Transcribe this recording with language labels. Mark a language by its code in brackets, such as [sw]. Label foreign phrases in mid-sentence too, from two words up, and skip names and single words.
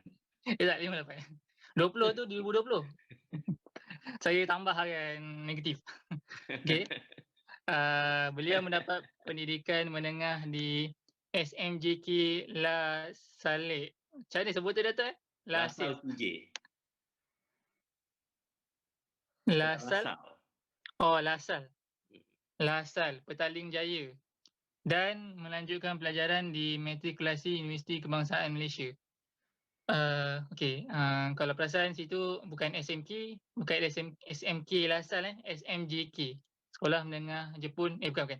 [ms] Tak, 58. 20 tu 2020. Saya tambahkan negatif. Okay. Beliau mendapat pendidikan menengah di SMJK La Salle. Macam mana sebut tu Datuk? La Salle PJ. La Salle. La Salle. La Salle, Petaling Jaya. Dan melanjutkan pelajaran di Matrikulasi Universiti Kebangsaan Malaysia. Kalau perasan situ bukan SMK, bukan SMK La Salle, SMJK. Sekolah Menengah Jepun, bukan.